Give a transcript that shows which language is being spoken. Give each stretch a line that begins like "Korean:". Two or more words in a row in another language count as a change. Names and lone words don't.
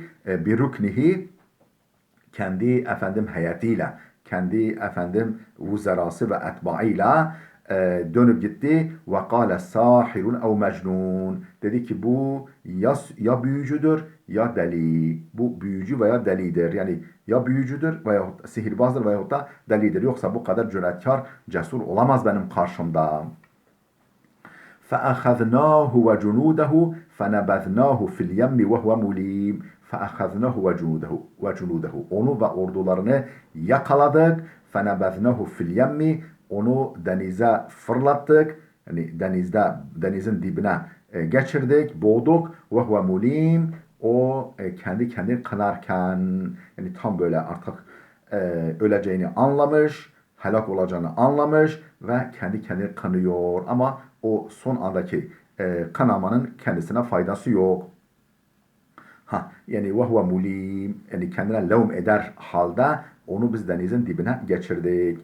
Turkish: Bir ruknihi, kendi heyetiyle, kendi vuzerası ve etbaıyla dönüp gitti.
Arabic: وقال ساحر أو مجنون.
Turkish: Dedi ki bu ya büyücüdür ya deli. Bu büyücü veya delidir. Yani ya büyücüdür veya sihirbazdır veyahut da delidir. Yoksa bu kadar cüretkar, cesur olamaz benim karşımda.
Arabic: فَأَخَذْنَاهُ وَجُنُودَهُ فَنَبَذْنَاهُ فِي الْيَمِّ وَهُوَ مُلِيمٌ فَأَخَذْنَاهُ وَجُنُودَهُ
Turkish: Onu ve ordularını yakaladık.
Arabic: فَنَبَذْنَاهُ فِي الْيَمِّ
Turkish: Onu denize fırlattık. Yani denizin dibine geçirdik, boğduk.
Arabic: وَهُوَ مُلِيمٌ
Turkish: O kendi kendini kınarken, yani tam böyle artık öleceğini anlamış, helak olacağını anlamış ve kendi kendini kanıyor. Ama o son andaki kanamanın kendisine faydası yok. Yani
Arabic: وهو مليم,
Turkish: yani kendine levm eder halde onu biz denizin dibine geçirdik.